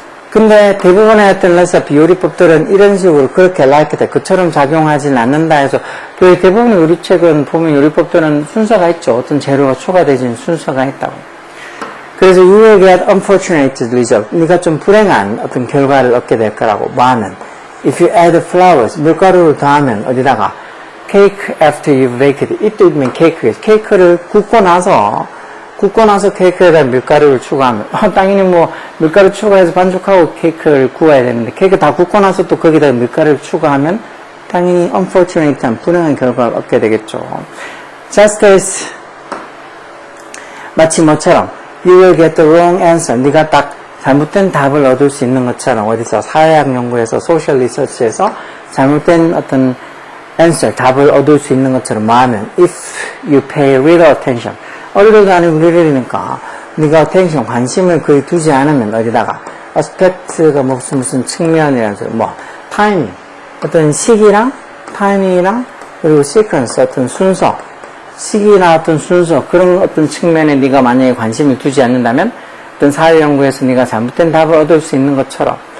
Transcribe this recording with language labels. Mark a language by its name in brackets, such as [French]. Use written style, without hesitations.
[Korean] 근데 대부분의 어떤 레시피 요리법들은 이런 식으로 그렇게 [English] like that, [Korean] 그처럼 작용하지는 않는다 해서 그 대부분의 요리책은 보면 요리법들은 순서가 있죠. 어떤 재료가 추가되어지는 순서가 있다고. 그래서 [English] you will get unfortunate result. [Korean] 네가 좀 불행한 어떤 결과를 얻게 될 거라고. 뭐하면 [English] if you add flowers, [Korean] 밀가루를 더하면 어디다가 [English] cake after you bake it. it means cake. [Korean] 케이크를 굽고 나서 케이크에다 밀가루를 추가하면 당연히 뭐 밀가루 추가해서 반죽하고 케이크를 구워야 되는데 케이크 다 굽고 나서 또 거기다 밀가루를 추가하면 당연히 unfortunate, 불행한 결과를 얻게 되겠죠. [English] just as [Korean] 마치 뭐처럼 [English] you will get the wrong answer. [Korean] 네가 딱 잘못된 답을 얻을 수 있는 것처럼 어디서 사회학 연구에서 소셜 리서치에서 잘못된 어떤 answer, 답을 얻을 수 있는 것처럼 뭐하면 [English] if you pay little attention. [Korean] 어리도 아니고 리를이니까 네가 attention, 관심을 거의 두지 않으면 어디다가 aspect가 무슨 측면이라서 뭐 타이밍, 어떤 시기랑 타이밍이랑 그리고 sequence, 어떤 순서, 시기나 어떤 순서 그런 어떤 측면에 네가 만약에 관심을 두지 않는다면 어떤 사회연구에서 네가 잘못된 답을 얻을 수 있는 것처럼